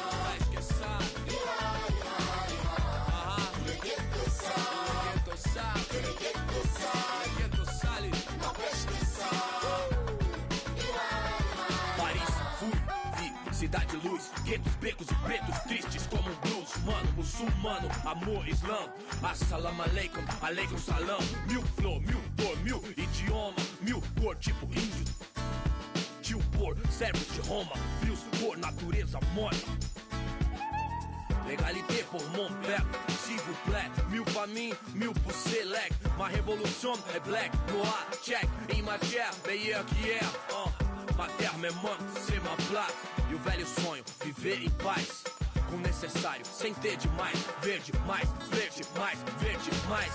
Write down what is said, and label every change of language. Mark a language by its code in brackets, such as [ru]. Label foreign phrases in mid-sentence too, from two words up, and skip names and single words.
[pt] Paris, fui, vi, cidade luz, guetos, becos e pretos tristes como um blues. Mano, muçulmano, amor, islã. [ar] السلام عليكم، عليكم السلام. [pt] Mil flor, mil dor, mil idioma, mil cor, tipo índio. Tio por, servos de Roma, frios por natureza morta. [fr] Légalité pour mon père, s'il vous plaît. [pt] Mil pra mim, mil pro select. [fr] Ma révolution é black, noir, check. Em matière, meilleur que hier. Ma terre me manque, c'est ma place. [pt] E o velho sonho, viver em paz. Com o necessário, sem ter demais. Verde, mais, verde, mais, verde, mais.